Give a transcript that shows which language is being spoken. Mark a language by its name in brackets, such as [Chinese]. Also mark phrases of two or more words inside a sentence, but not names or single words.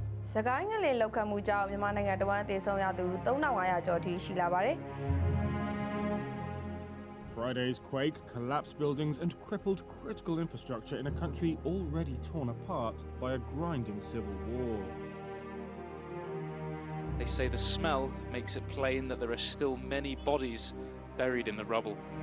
[Burmese] စကိုင်းငလင်လောက်ခံမှုကြောင့်မြန်မာနိုင်ငံတဝန်းသေဆုံးရသူ3500ကျော်ထိရှိလာပါတယ် [English] Friday's quake collapsed buildings and crippled critical infrastructure in a country already torn apart by a grinding civil war. They say the smell makes it plain that there are still many bodies buried in the rubble.